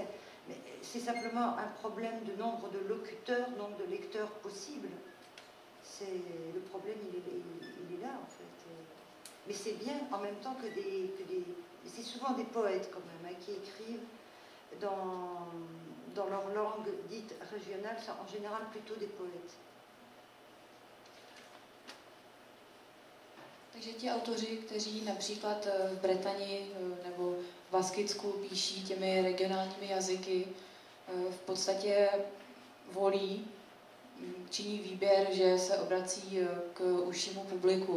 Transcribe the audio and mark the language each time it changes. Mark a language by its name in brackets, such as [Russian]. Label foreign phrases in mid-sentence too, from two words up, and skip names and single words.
[French] Mais c'est simplement un problème de nombre de locuteurs, nombre de lecteurs possibles. Le problème, il est là, en fait. Mais c'est bien, en même temps, c'est souvent des poètes, quand même, hein, qui écrivent dans leur langue dite régionale, c'est en général plutôt des poètes. [Czech] Takže ti autoři, kteří například v Bretani nebo v Baskicku píší těmi regionálními jazyky, v podstatě činí výběr, že se obrací k užšímu publiku.